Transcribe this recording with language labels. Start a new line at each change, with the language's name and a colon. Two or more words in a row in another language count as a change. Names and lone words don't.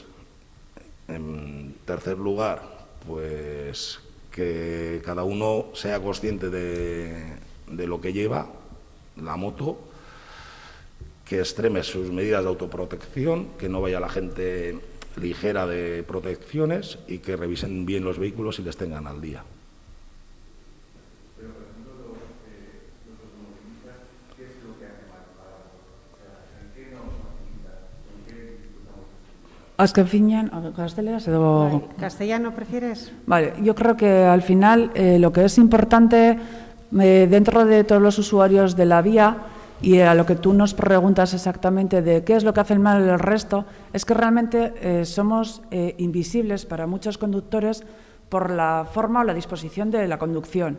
Spanish: En tercer lugar, pues que cada uno sea consciente de lo que lleva la moto, que extreme sus medidas de autoprotección, que no vaya la gente ligera de protecciones y que revisen bien los vehículos y les tengan al día. Pero, por ejemplo, los automovilistas, ¿qué es lo que hace mal para vosotros? O sea, ¿en qué nos facilita? ¿En qué dificultamos?
Basque: Azken finean, gazteleraz edo...
Spanish: ¿Castellano prefieres? Vale, yo creo que al final lo que es importante dentro de todos los usuarios de la vía y a lo que tú nos preguntas exactamente de qué es lo que hacen mal el resto, es que realmente somos invisibles para muchos conductores por la forma o la disposición de la conducción.